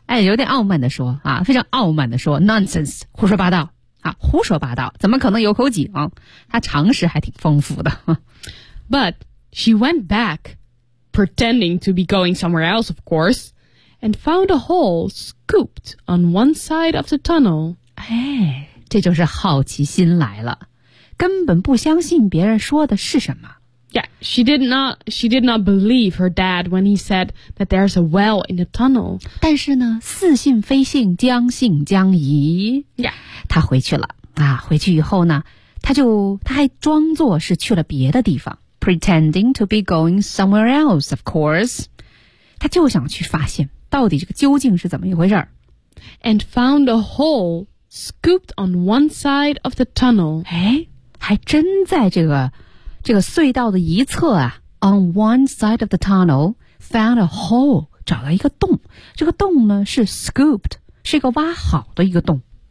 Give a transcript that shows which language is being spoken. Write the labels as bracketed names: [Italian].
[Chinese] 哎，有点傲慢的说啊，非常傲慢的说 ，nonsense， 胡说八道啊，胡说八道，怎么可能有口井？他常识还挺丰富的。 [English] But she went back, pretending to be going somewhere else, of course, and found a hole scooped on one side of the tunnel. [Chinese] 哎，这就是好奇心来了，根本不相信别人说的是什么。 [English] Yeah, she did not believe her dad when he said that there's a well in the tunnel. [Chinese] 但是呢，似信非信，将信将疑。 [English] Yeah. [Chinese] 他回去了。啊，回去以后呢，他还装作是去了别的地方。 [English] Pretending to be going somewhere else, of course. [Chinese] 他就想去发现到底这个究竟是怎么一回事。 [English] And found a hole scooped on one side of the tunnel. [Chinese] 哎，还真在这个隧道的一侧啊 , [English] on one side of the tunnel, found a hole, [Chinese] 找到一个洞。这个洞呢是 scooped, 是一个挖好的一个洞。